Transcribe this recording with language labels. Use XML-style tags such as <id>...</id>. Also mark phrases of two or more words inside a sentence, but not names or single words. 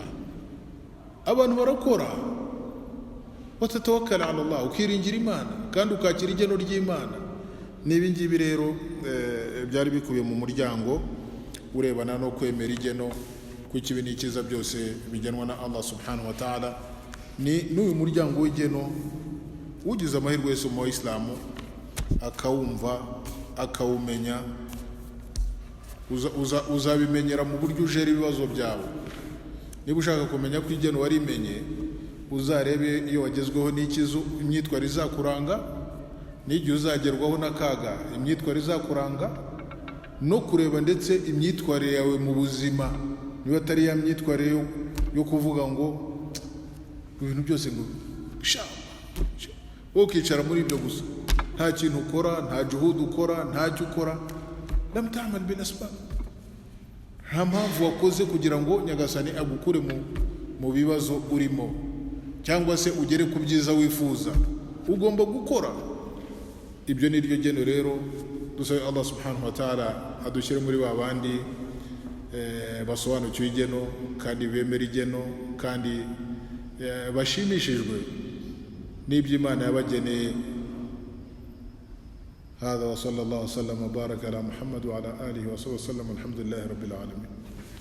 <rw>Abantu barakora,</rw> <ar>وتتوكل على الله,</ar> <rw>ukiringira Imana kandi ukakira igeno ry'Imana. Nibi ngibi rero byari bikubiye mu muryango urebana no kwemera igeno ku kibi n'ikiza byose bigenwa na</rw> <ar>الله سبحانه وتعالى.</ar> <rw>Ni n'uyu muryango w'igeno ugize amahirwe yose mu Islamu akawumva akawumenya, uzabimenyera mu buryo ujera ibibazo byawe. Niba ushaka kumenya ko igeno warimenye, uzarebe iyo wagezweho n'ikizo imyitwarire izakuranga, n'igihe uzagerwaho n'akaga imyitwarire izakuranga, no kureba ndetse imyitwarire yawe mu buzima, niba atari ya myitwarire yo kuvuga ngo ibintu byose ngo wowe ukicara muri ibyo gusa, nta kintu ukora, nta juhudi ukora, ntacyo ukora.</rw> <ar>لم تعمل بالأسباب,</ar> <rw>nta mpamvu wakoze kugira ngo Nyagasani agukure mu bibazo urimo, cyangwa se ugere ku byiza wifuza. Ugomba gukora. Ibyo ni ryo geno rero dusabe</rw> <ar>الله سبحانه وتعالى</ar> <rw>adushyire muri ba bandi basobanukiwe igeno kandi bemera igeno kandi bashimishijwe n'iby'Imana yabageneye.</rw> <ar>هذا وصلى الله وسلم وبارك على محمد وعلى آله وصحبه وسلم. الحمد لله رب العالمين.</ar>